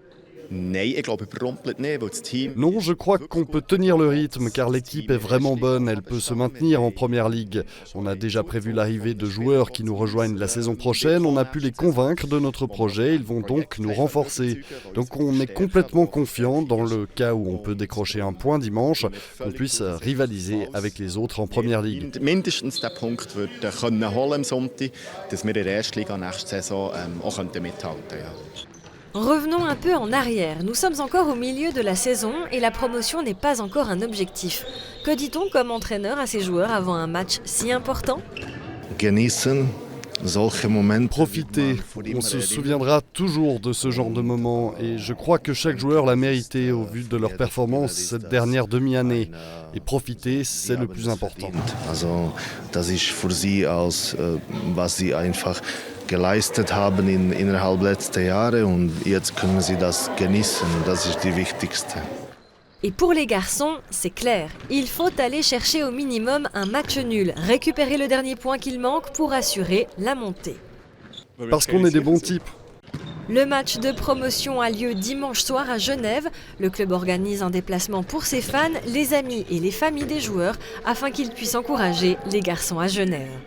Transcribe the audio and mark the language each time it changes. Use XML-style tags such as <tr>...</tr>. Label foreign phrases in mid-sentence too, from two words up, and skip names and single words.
<fr>Non, je crois qu'on peut tenir le rythme car l'équipe est vraiment bonne, elle peut se maintenir en première ligue. On a déjà prévu l'arrivée de joueurs qui nous rejoignent la saison prochaine, on a pu les convaincre de notre projet, ils vont donc nous renforcer. Donc on est complètement confiant dans le cas où on peut décrocher un point dimanche, qu'on puisse rivaliser avec les autres en première ligue.</fr> <de>Mindestens den Punkt holen am Sonntag, dass wir in der ersten Liga nächste Saison auch mithalten könnten.</de> <fr>Revenons un peu en arrière. Nous sommes encore au milieu de la saison et la promotion n'est pas encore un objectif. Que dit-on comme entraîneur à ses joueurs avant un match si important ? Profitez, on se souviendra toujours de ce genre de moment et je crois que chaque joueur l'a mérité au vu de leur performance cette dernière demi-année. Et profiter, c'est le plus important.</fr> <de>Geleistet haben innerhalb letzter Jahre und jetzt können sie das genießen. Das ist die wichtigste.</de> <fr>Et pour les garçons, c'est clair, il faut aller chercher au minimum un match nul, récupérer le dernier point qu'il manque pour assurer la montée. Parce qu'on est des bons types. Le match de promotion a lieu dimanche soir à Genève. Le club organise un déplacement pour ses fans, les amis et les familles des joueurs afin qu'ils puissent encourager les garçons à Genève.</fr>